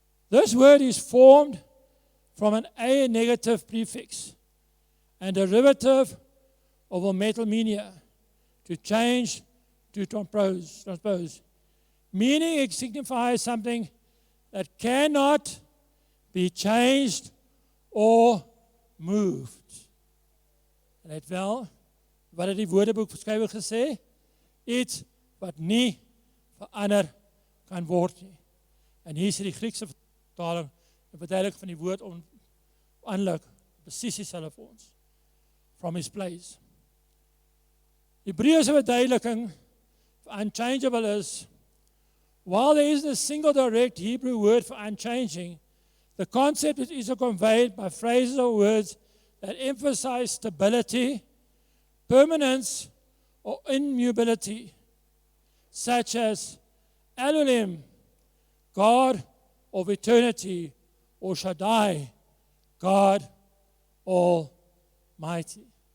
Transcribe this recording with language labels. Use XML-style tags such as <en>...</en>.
<en>This word is formed from an A negative prefix and derivative of a metalmenia, to change, to transpose. Meaning it signifies something that cannot be changed or moved.</en> <af>En het wel, wat het die woordeboek skrywer gesê? Iets wat nie verander kan word nie. En hier is die Griekse vertaling, die verduideliking van die woord onveranderlik, presies dieselfde vir ons.</af> <en>From his place.</en> <af>Hebreëse verduideliking vir</af> <en>unchangeable is, while there is a single direct Hebrew word for unchanging, the concept is also conveyed by phrases or words that emphasize stability, permanence, or immutability, such as Elohim, God of eternity, or Shaddai, God Almighty.</en>